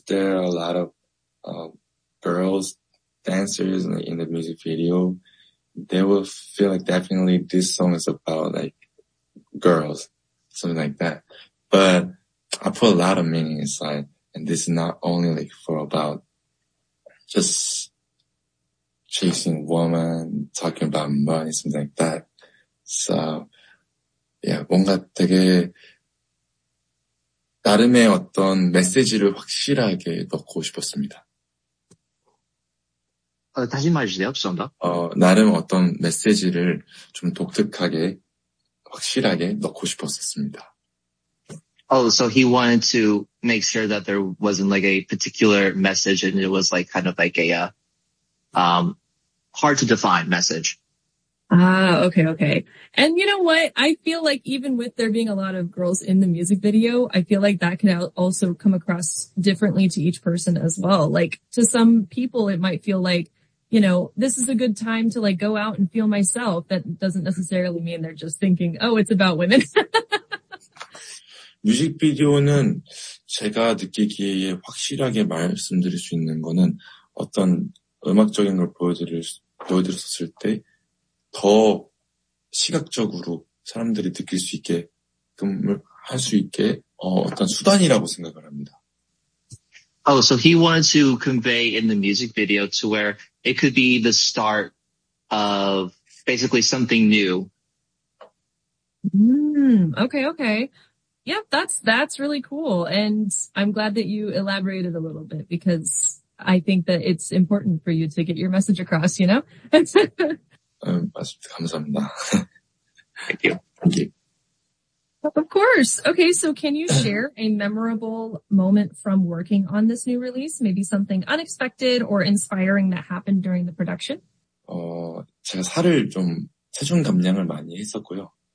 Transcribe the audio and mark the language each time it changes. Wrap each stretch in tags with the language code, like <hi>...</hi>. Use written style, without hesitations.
<en>there a lot of girls dancers in the music video, they will feel like definitely this song is about like girls, something like that. But I put a lot of meaning inside, and this is not only like for about just chasing woman, talking about money, something like that. So, yeah,</en> <ko>뭔가 되게 나름의 어떤 메시지를 확실하게 넣고 싶었습니다. 다시 말해주세요, 죄송합니다. 나름 어떤 메시지를 좀 독특하게, 확실하게 넣고 싶었었습니다.</ko> <en>Oh, so he wanted to make sure that there wasn't like a particular message and it was like kind of like a, hard to define message. Okay. And you know what? I feel like even with there being a lot of girls in the music video, I feel like that can also come across differently to each person as well. Like to some people, it might feel like, you know, this is a good time to like go out and feel myself. That doesn't necessarily mean they're just thinking, oh, it's about women.</en> <ko>뮤직비디오는 제가 느끼기에 확실하게 말씀드릴 수 있는 거는 어떤 음악적인 걸 보여드렸을 때 더 시각적으로 사람들이 느낄 수 있게끔을 할 수 있게 어떤 수단이라고 생각을 합니다.</ko> <en>Oh, so he wanted to convey in the music video to where it could be the start of basically something new. Okay. Yep, that's really cool. And I'm glad that you elaborated a little bit because I think that it's important for you to get your message across, you know?</en> <ko>맞습니다. 감사합니다.</ko> <en>Thank you. Of course. Okay, so can you share a memorable moment from working on this new release? Maybe something unexpected or inspiring that happened during the production?</en> <ko>제가 살을 좀 체중 감량을 많이 했었고요.</ko>